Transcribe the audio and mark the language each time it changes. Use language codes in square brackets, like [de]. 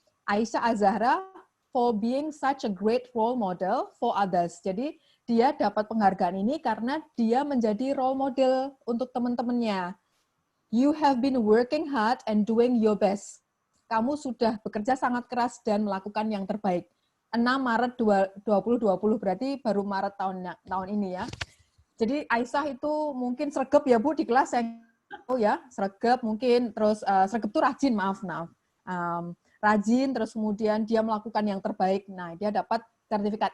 [en] Aisyah Azahra for being such a great role model for others. [id] Jadi dia dapat penghargaan ini karena dia menjadi role model untuk teman-temannya. [en] You have been working hard and doing your best. [id] Kamu sudah bekerja sangat keras dan melakukan yang terbaik. 6 Maret 2020 berarti baru Maret tahun ini ya. Jadi Aisyah itu mungkin sregep ya Bu di kelas ya sregep mungkin terus sregep itu rajin maaf rajin terus kemudian dia melakukan yang terbaik. Nah dia dapat sertifikat.